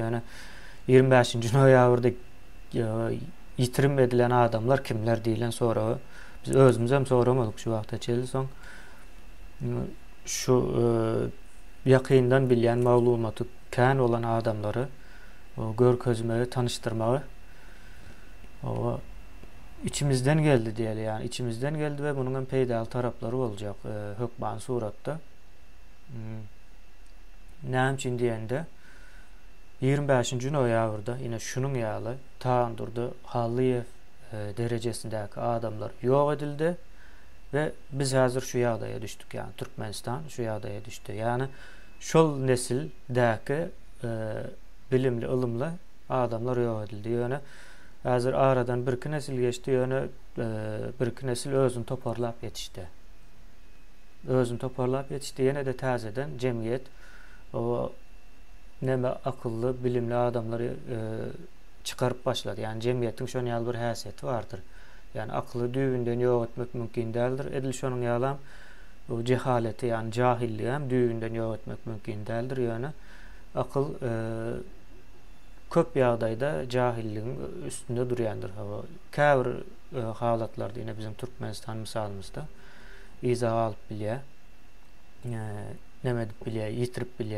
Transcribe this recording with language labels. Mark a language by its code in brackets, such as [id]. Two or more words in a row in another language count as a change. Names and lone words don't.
[tk] Yani 25-nji noýabrda ýitirim edilen adamlar kimler diýilen sonra biz özümüz hem soramadyk şu wagtda çelli. Soň şu ýakyndan bilýän maglumaty kän olan adamlary o görkezmegi, tanıştyrmagy o içimizden geldi diýeli, yani içimizden geldi ve bunun hem peýdal taraplary boljak hökmen suratda. Näme üçin diýende 25-nji noýabrda ýene şunun ýaly Taandurdy Halyýew derejesindäki adamlar ýok edildi ve biz hazır şu ýagdaýa düşdük, yani Türkmenistan şu ýagdaýa düşdi. Yani şol nesildäki bilimli, ılımlı adamlar ýok edildi. Ýöne hazır aradan bir nesil geçti, ýöne bir nesil özüni toparlap ýetişdi. Özüni toparlap ýetişdi. Ýene de täzeden jemgyýet o neme [tr] akıllı, bilimli adamları çıkarıp başladı. [tk] Yani cemiyetin şonun ýaly bir häsiýeti bardyr. Yani akly düýünden ýok etmek mümkin däldir. Edil şonun ýaly o cehaleti, yani jahilliği hem düýünden ýok etmek mümkin däldir. Yani akyl köp ýagdaýda jahilligiň üstünde durýandyr. Käbir halatlarda ýene bizim Türkmenistan misalymyzda izah alıp bilýär. Nemedip bilýär, ýitirip bilýär.